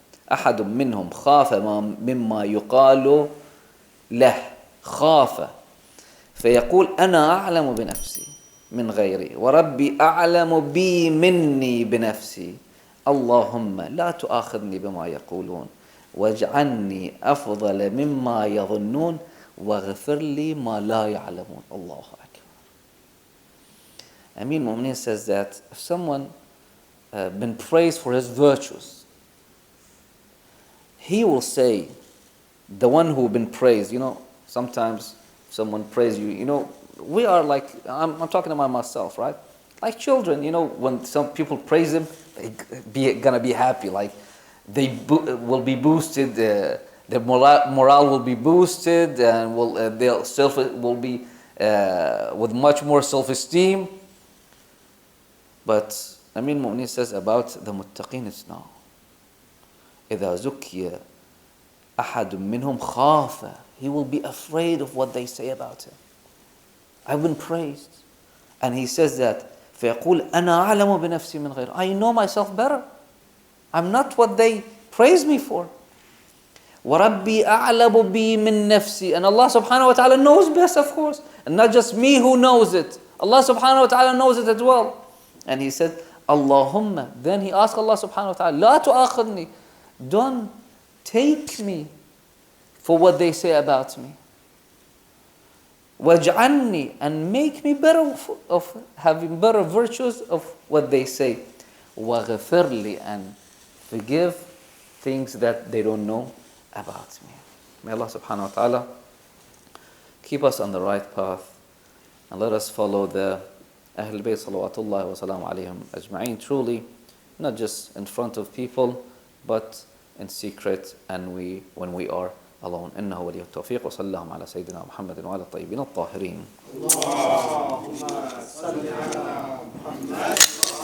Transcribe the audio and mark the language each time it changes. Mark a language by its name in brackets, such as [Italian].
[Arabic] أحد منهم خاف مما يقال له خاف فيقول أنا أعلم بنفسي من غيري وربي أعلم بي مني بنفسي اللهم لا تؤاخذني بما يقولون واجعلني أفضل مما يظنون واغفر لي ما لا يعلمون. الله أكبر. [English] Amir al-Mu'mineen says that if someone been praised for his virtues, he will say, the one who been praised, sometimes someone praise you, we are like, I'm talking about myself, right? Like children, when some people praise them, they're gonna be happy, like they will be boosted, their morale will be boosted, and their self will be with much more self-esteem. But Amir al-Mu'mineen says about the muttaqeen, it's now. [Arabic] إِذَا زُكِّيَ أَحَدٌ مِّنْهُمْ خَافَ. [English] He will be afraid of what they say about him. I've been praised. And he says that, [Arabic] فَيَقُولْ أَنَا أَعْلَمُ بِنَفْسِي مِنْ غَيْرِ. [English] I know myself better. I'm not what they praise me for. [Arabic] وَرَبِّي أَعْلَمُ بِي مِنْ نَفْسِي. [English] And Allah subhanahu wa ta'ala knows best, of course. And not just me who knows it. Allah subhanahu wa ta'ala knows it as well. And he said, Allahumma. Then he asked Allah subhanahu wa ta'ala, [Arabic] La tu'akhidni. [English] Don't take me for what they say about me. [Arabic] Waj'alni, [English] and make me better of having better virtues of what they say. [Arabic] Waghfirli, [English] and forgive things that they don't know about me. May Allah subhanahu wa ta'ala keep us on the right path, and let us follow the Ahlulbayt [Arabic] salawatullahi wa salamu alayhim ajma'in, [English] truly, not just in front of people, but in secret, and when we are alone. [Arabic] إنه ولي التوفيق وصلى الله على سيدنا محمد وعلى الطيبين الطاهرين. اللهم صل على محمد.